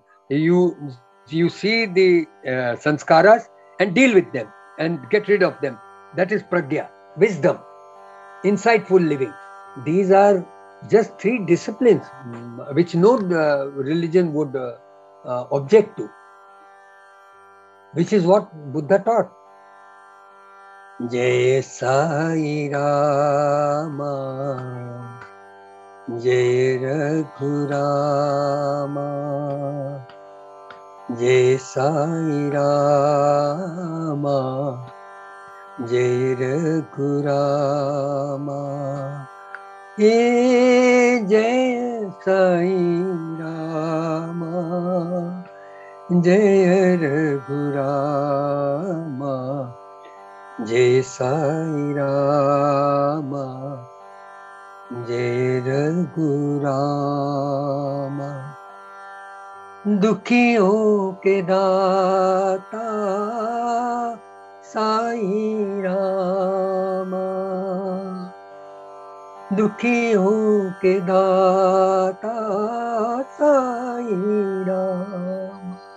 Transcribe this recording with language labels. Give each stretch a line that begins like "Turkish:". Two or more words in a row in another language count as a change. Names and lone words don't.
English: You see the sanskaras and deal with them and get rid of them. That is pragya, wisdom, insightful living. These are just 3 disciplines which no religion would object to, which is what Buddha taught.
Hindi: Jai Sai Rama, Jai Raghurama, Jai Sai Rama, Jai Raghurama, Jai Sai Rama, जय रघुरामा जय साई रामा जय रघुरामा। दुखियों के दाता साई रामा, दुखियों के दाता साई रामा।